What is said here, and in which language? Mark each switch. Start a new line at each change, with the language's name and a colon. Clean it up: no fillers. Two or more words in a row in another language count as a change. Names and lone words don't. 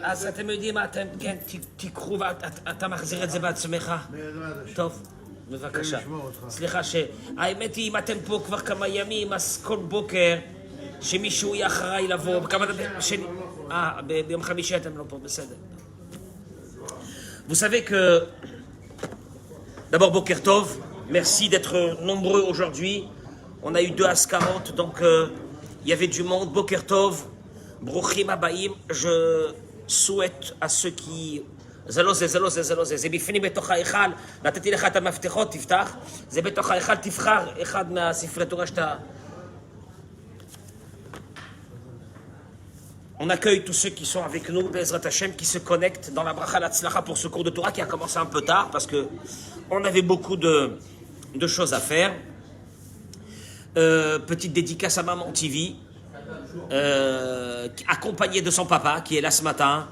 Hebrew: אז אתם יודעים מה, אתם, כן, תיקחו ואתה מחזיר את זה בעצמך? טוב, בבקשה. סליחה שהאמת היא, אם אתם פה כבר כמה ימים, אז כל בוקר שמישהו יהיה אחריי לבוא, ביום חמישי אתם לא פה, בסדר.
French: Vous savez que, d'abord
Hebrew: בוקר טוב,
French: merci d'être nombreux aujourd'hui. On a eu 2 Askarot, donc il y avait du monde.
Hebrew: בוקר טוב, ברוכים הבאים,
French: je souhaite à ceux qui...
Hebrew: זה בפנים בתוך ההיכל, נתתי לך את המפתחות, תפתח, זה בתוך ההיכל, תבחר אחד מהספרי תורה שאתה...
French: On accueille tous ceux qui sont avec nous,
Hebrew: בעזרת השם,
French: qui se connectent dans la
Hebrew: ברכה והצלחה
French: pour ce cours de Torah qui a commencé un peu tard parce que on avait beaucoup de choses à faire. Petite dédicace à Maman TV, accompagnée de son papa qui est là ce matin.